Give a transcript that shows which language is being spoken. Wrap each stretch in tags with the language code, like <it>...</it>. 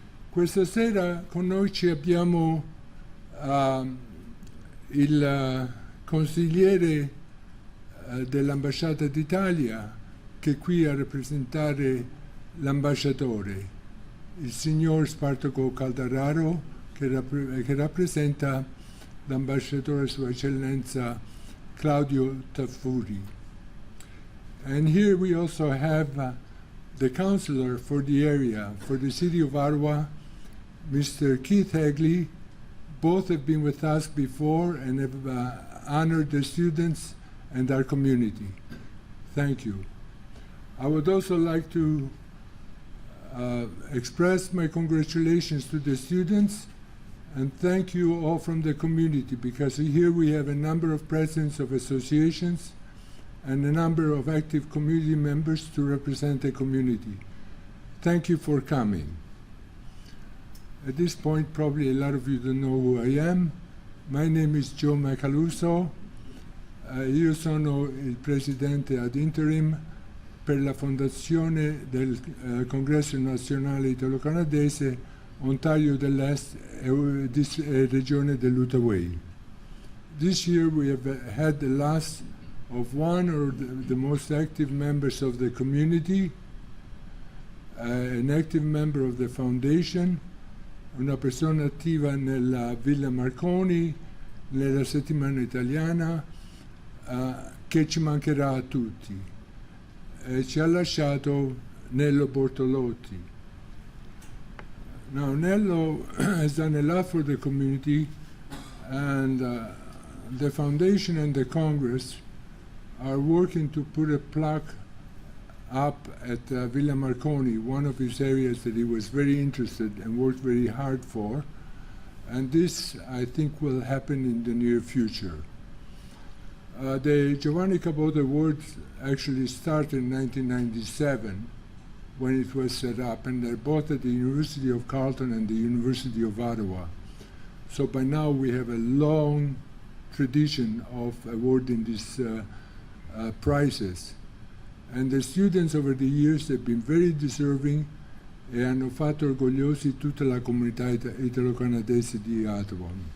<it>Questa sera con noi ci abbiamo il consigliere dell'Ambasciata d'Italia che è qui a rappresentare l'ambasciatore, il signor Spartaco Caldararo, che rappresenta l'ambasciatore Sua Eccellenza Claudio Taffuri.</it> <en>And here we also have the councillor for the area, for the city of Ottawa, Mr. Keith Hagley. Both have been with us before and have honored the students and our community. Thank you. I would also like to express my congratulations to the students and thank you all from the community, because here we have a number of presidents of associations and a number of active community members to represent the community. Thank you for coming. At this point, probably a lot of you don't know who I am. My name is Joe Macaluso.</en> <it>Io sono il presidente ad interim per la fondazione del Congresso Nazionale Italo-Canadese Ontario dell'Est e Regione dell'Outaouais.</it> <en>This year we have had the loss of one of the most active members of the community, an active member of the foundation,</en> <it>una persona attiva nella Villa Marconi, nella Settimana Italiana, che ci mancherà a tutti. Ci ha lasciato Nello Bortolotti.</it> <en>Now, Nello has done a lot for the community, and the foundation and the Congress are working to put a plaque up at Villa Marconi, one of his areas that he was very interested and worked very hard for, and this, I think, will happen in the near future. The Giovanni Caboto Awards actually started in 1997 when it was set up, and they're both at the University of Carleton and the University of Ottawa. So by now we have a long tradition of awarding these prizes. And the students over the years have been very deserving</en> <it>e hanno fatto orgogliosi tutta la comunità italo-canadese di Ottawa.</it>